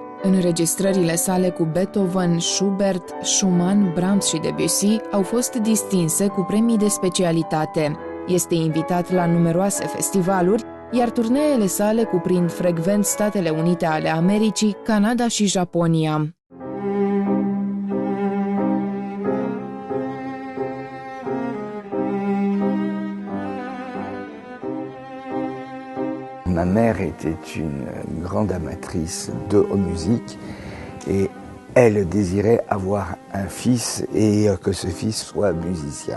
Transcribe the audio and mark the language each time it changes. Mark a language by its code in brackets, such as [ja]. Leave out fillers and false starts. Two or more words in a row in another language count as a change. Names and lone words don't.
[ro] Înregistrările sale cu Beethoven, Schubert, Schumann, Brahms și Debussy au fost distinse cu premii de specialitate. Este invitat la numeroase festivaluri, iar turneele sale cuprind frecvent Statele Unite ale Americii, Canada și Japonia. [fr] Ma mère était une grande amatrice de musique et elle désirait avoir un fils et que ce fils soit musicien.